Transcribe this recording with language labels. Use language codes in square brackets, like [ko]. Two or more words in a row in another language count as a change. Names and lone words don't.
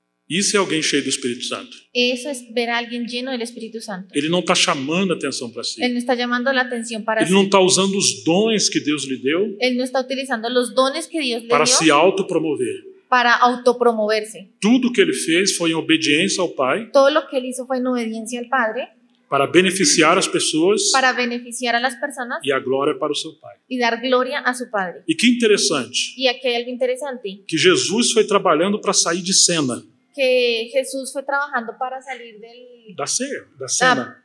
[pt] Isso é alguém cheio do Espírito Santo. [es] Eso es ver a alguien lleno del Espíritu Santo. [pt] Ele não está chamando a atenção para si. [es] Él no está llamando la atención para [pt] Ele [es] sí. [pt] não está usando os dons que Deus lhe deu [es] Él no está utilizando los dones que Dios le [pt] para [es] dio [pt] se autopromover. [es] para autopromoverse. [pt] Tudo que ele fez foi em obediência ao Pai, [es] Todo lo que él hizo fue en obediencia al Padre [pt] para beneficiar as pessoas [es] para beneficiar a las personas [pt] e a glória para o seu Pai. [es] y dar gloria a su Padre. [pt] E que interessante, [es] Y aquí hay algo interesante, [pt] que Jesus foi trabalhando para sair de cena, [es] que Jesús fue trabajando para salir [pt] da cena.